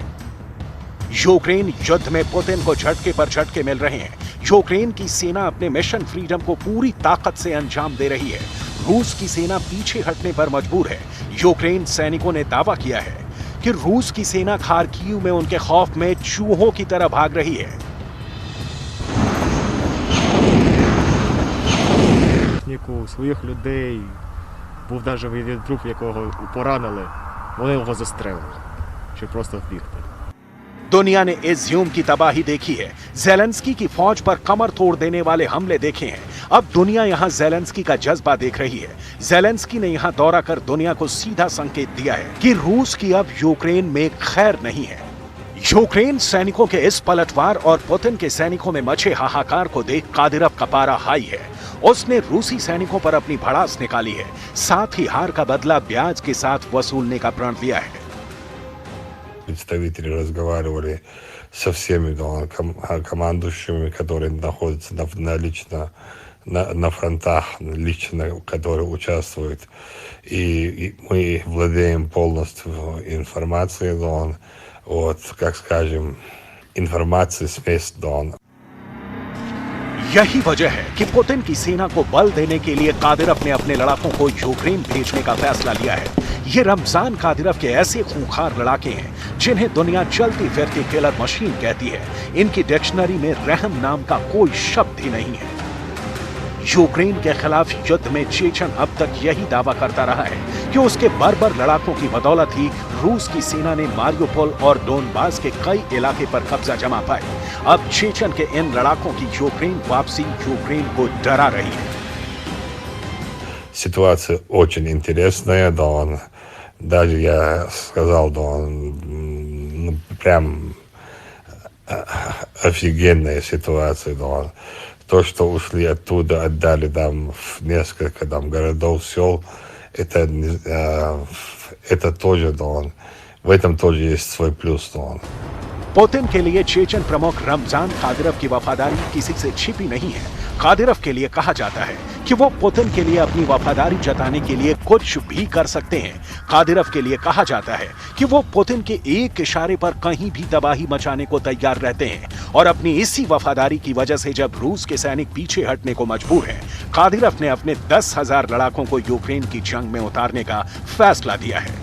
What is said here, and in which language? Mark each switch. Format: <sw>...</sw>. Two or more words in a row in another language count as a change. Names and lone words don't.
<hi>यूक्रेन युद्ध में पुतिन को झटके पर झटके मिल रहे हैं। यूक्रेन की सेना अपने मिशन फ्रीडम को पूरी ताकत से अंजाम दे रही है। रूस की सेना पीछे हटने पर मजबूर है। यूक्रेन सैनिकों ने दावा किया है कि रूस की सेना खार्किव में उनके खौफ में चूहों की तरह भाग रही है।</hi> <uk>Своїх людей був навіть один труп, якого поранили, вони його застрелили, щоб просто вбігти.</uk> <hi>दुनिया ने इज्यूम की तबाही देखी है, ज़ेलेंस्की की फौज पर कमर तोड़ देने वाले हमले देखे हैं। अब दुनिया यहां ज़ेलेंस्की का जज्बा देख रही है। ज़ेलेंस्की ने यहां दौरा कर दुनिया को सीधा संकेत दिया है कि रूस की अब यूक्रेन में खैर नहीं है। यूक्रेन सैनिकों के इस पलटवार और पुतिन के सैनिकों में मचे हाहाकार को देख कादिरव का पारा हाई है। उसने रूसी सैनिकों पर अपनी भड़ास निकाली है, साथ ही हार का बदला ब्याज के साथ वसूलने का प्रण लिया है।</hi> <ru>Представители разговаривали со всеми командующими, которые находятся на фронтах, лично которые участвуют. И мы владеем полностью информацией, вот, как скажем, информацией с мест.</ru> <hi>यही वजह है कि पुतिन की सेना को बल देने के लिए कादिरव ने अपने लड़ाकों को यूक्रेन भेजने का फैसला लिया है। ये रमजान कादिरव के ऐसे खूंखार लड़ाके हैं जिन्हें दुनिया चलती फिरती</hi> <en>killer machine</en> <hi>कहती है। इनकी डिक्शनरी में रहम नाम का कोई शब्द ही नहीं है। यूक्रेन के खिलाफ युद्ध में चेचन अब तक यही दावा करता रहा है कि उसके बर्बर लड़ाकों की बदौलत ही रूस की सेना ने मारियोपोल और डोनबास के कई इलाके पर कब्जा जमा पाए। अब चेचन के इन लड़ाकों की यूक्रेन वापसी यूक्रेन को डरा रही है।</hi> <ru>Ситуация очень интересная, даже я сказал, прям офигенная ситуация, То, что ушли оттуда, отдали там в несколько городов, сел, это тоже, в этом тоже есть свой плюс,</ru> <hi>पुतिन के लिए चेचन प्रमुख रमजान कादिरव की वफादारी किसी से छिपी नहीं है। कादिरव के लिए कहा जाता है कि वो पुतिन के लिए अपनी वफादारी जताने के लिए कुछ भी कर सकते हैं। कादिरव के लिए कहा जाता है कि वो पुतिन के एक इशारे पर कहीं भी तबाही मचाने को तैयार रहते हैं और अपनी इसी वफादारी की वजह से जब रूस के सैनिक पीछे हटने को मजबूर हैं, कादिरफ ने अपने 10,000 लड़ाकों को यूक्रेन की जंग में उतारने का फैसला दिया है।</hi>